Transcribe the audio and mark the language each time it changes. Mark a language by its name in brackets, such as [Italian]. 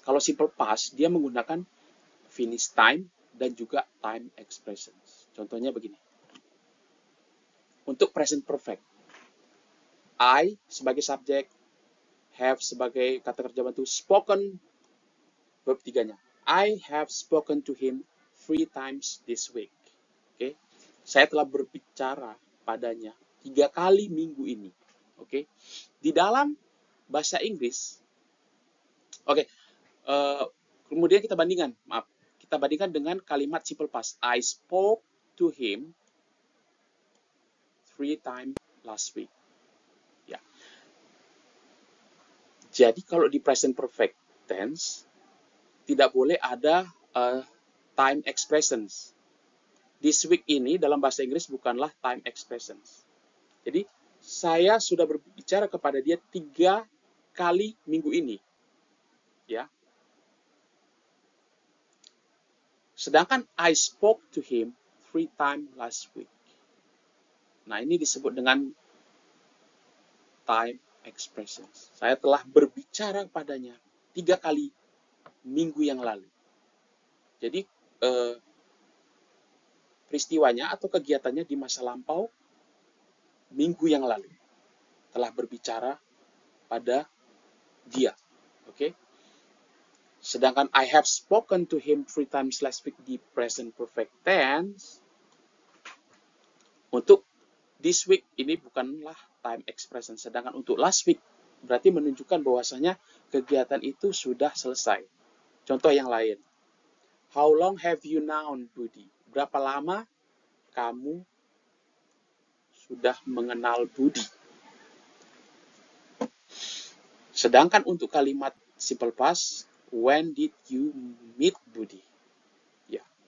[Indonesian] Kalau simple past, dia menggunakan finished time dan juga time expressions. Contohnya begini. Untuk present perfect, I sebagai subjek, have sebagai kata kerja bantu, spoken, verb tiganya. [English] I have spoken to him 3 times this week. [Indonesian] Oke. Saya telah berbicara padanya 3 kali minggu ini. Oke. Di dalam bahasa Inggris, kemudian kita bandingkan dengan kalimat simple past. [English] I spoke to him 3 times last week. [Indonesian] Ya. Jadi kalau di present perfect tense tidak boleh ada time expressions. This week ini dalam bahasa Inggris bukanlah time expressions. Jadi saya sudah berbicara kepada dia 3 kali minggu ini. Ya. Sedangkan [English] I spoke to him 3 times last week. [Indonesian] Nah, ini disebut dengan time expressions. Saya telah berbicara padanya 3 kali minggu yang lalu. Jadi peristiwanya atau kegiatannya di masa lampau minggu yang lalu. Telah berbicara pada dia. Oke. Sedangkan [English] I have spoken to him 3 times last week di present perfect tense. [Indonesian] Untuk this week ini bukanlah time expression. Sedangkan untuk last week berarti menunjukkan bahwasanya kegiatan itu sudah selesai. Contoh yang lain. [English] How long have you known Budi? [Indonesian] Berapa lama kamu sudah mengenal Budi? Sedangkan untuk kalimat [English] simple past, when did you meet Budi? [Indonesian] Ya.